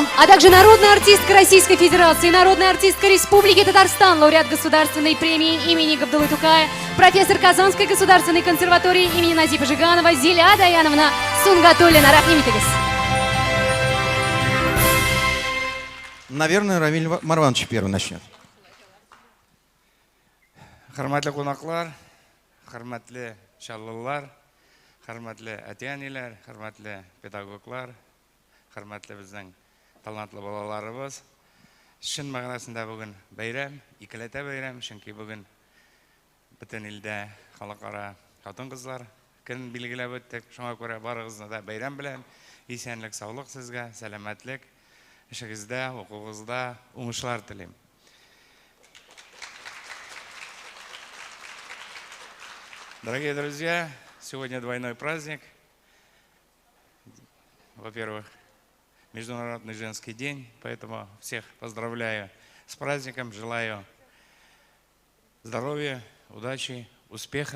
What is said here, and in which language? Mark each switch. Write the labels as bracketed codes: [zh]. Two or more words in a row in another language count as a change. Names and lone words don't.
[ru] а также народная артистка Российской Федерации, народная артистка Республики Татарстан, лауреат государственной премии имени Габдуллы Тукая, профессор Казанской государственной консерватории имени Назипа Жиганова Зиля Даяновна Сунгатуллина. [tt] Рахимитегес. [ru] Наверное, Рамиль Марванович первый начнет. [tt] Хөрмәтле кунаклар, хөрмәтле чаллылар, хөрмәтле әти-әниләр, хөрмәтле педагоглар, хөрмәтле безнең талантлы балаларыбыз. Чын мәгънәсендә бүген бәйрәм, икеләтә бәйрәм, чөнки бүген бөтен илдә халыкара хатын-кызлар көн билгеләп үттек. Шуңа күрә барыгызны да бәйрәм белән исәнлек, саулык сезгә, сәламәтлек, эшегездә, укугызда уңышлар телим. [ru] Дорогие друзья, сегодня двойной праздник. Во-первых, Международный женский день, поэтому всех поздравляю с праздником, желаю здоровья, удачи, успехов.